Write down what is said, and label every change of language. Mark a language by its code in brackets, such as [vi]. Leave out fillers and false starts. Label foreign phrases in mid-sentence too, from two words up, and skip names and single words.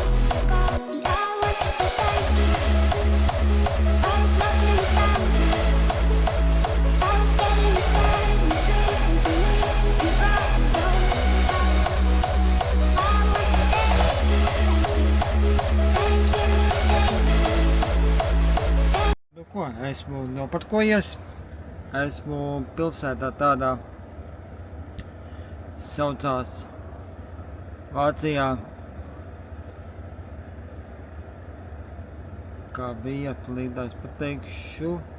[en] And I want to say thank you. I was lost and you found me. I was dead inside and you breathed into me and you brought me close alive. I want to say thank you. Thank you for saving me. [lv] Nu ko, esmu noparkojies. Esmu pilsētā tādā saucās Vācijā. Kā bija, līdz es pateikšu.